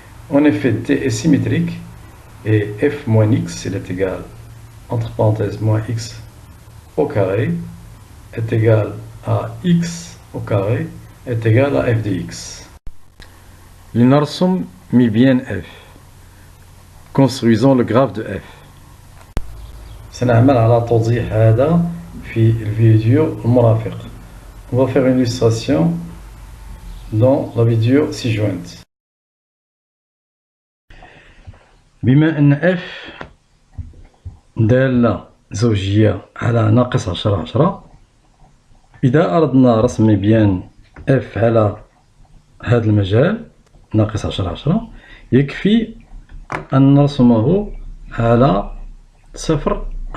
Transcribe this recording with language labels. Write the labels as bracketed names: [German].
[French] En effet, D est symétrique et f moins x, il est égal, entre parenthèses, moins x au carré est égal à x au carré est égal à f de x. [Arabic] لنرسم مبيان [French] f. Construisons le graphe de f. [Arabic] سنعمل على توضيح هذا في الفيديو المرافق. [French] On va faire une illustration dans la vidéo ci-jointe. [Arabic] بما أن f دالة زوجية على ناقص 10 إذا أردنا رسم مبيان f على هذا المجال ناقص 10 يكفي أن نرسمه على 0